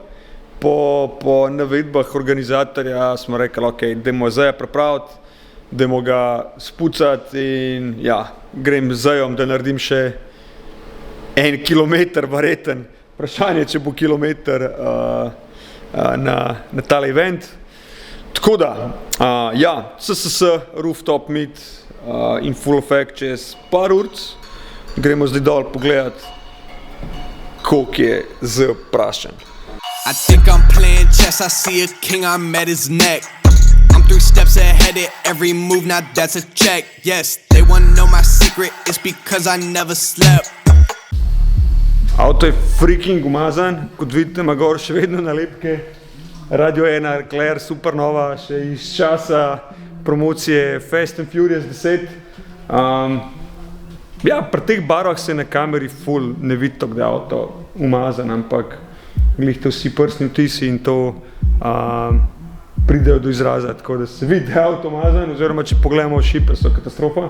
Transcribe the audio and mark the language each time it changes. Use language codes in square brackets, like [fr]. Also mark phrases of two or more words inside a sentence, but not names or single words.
[sl] Po navedbah organizatorja smo rekli, dajmo Zeja pripraviti, dajmo ga spucati in grem z Zejom, da naredim še 1 kilometer verjeten. Vprašanje, če bo kilometer na tale event. Tako da, SSS, [en] rooftop meet in full effect [sl] čez par urc. Gremo zdaj dol pogledati, koliko je Z prašen. [en] I think I'm playing chess, I see a king, I'm at his neck. I'm 3 steps ahead of every move, now that's a check. Yes, they wanna know my secret, it's because I never slept. [sl] Avto je freaking umazan, kot vidite ima gor še vedno nalepke. Radio 1 Leclerc Supernova, še iz časa promocije Fast and Furious 10. Pri teh barvah se na kameri ful ne vidi tako, da je avto umazan, ampak glihte vsi prstni vtisi in to pridejo do izraza, tako da se vidi, da je avto umazan, oziroma če pogledamo šipe, so katastrofa.